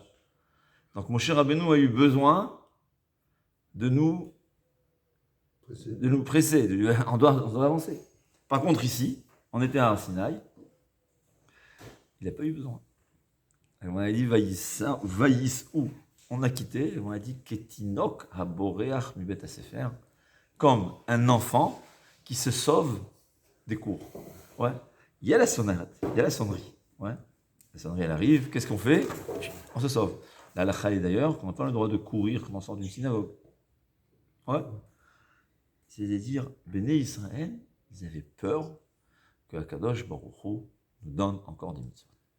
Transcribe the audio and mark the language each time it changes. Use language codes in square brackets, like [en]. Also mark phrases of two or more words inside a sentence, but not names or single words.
[fr] Donc Moshe Rabbeinu a eu besoin de nous presser, on doit avancer. Par contre ici, on était à Sinaï, il n'a pas eu besoin. Et on a dit Vaïs'u, on a quitté, et on a dit [he] כתינוק הבורח מבית הספר, [fr] comme un enfant qui se sauve des cours. Ouais. Il y a la sonnette, il y a la sonnerie. Ouais. La sonnerie elle arrive, qu'est-ce qu'on fait? On se sauve. La halakha est d'ailleurs qu'on n'a pas le droit de courir comme on sort d'une synagogue. Ouais. C'est-à-dire, Béné Israël, ils avaient peur que [he] הקדוש ברוך הוא [fr] nous donne encore des mitzvot.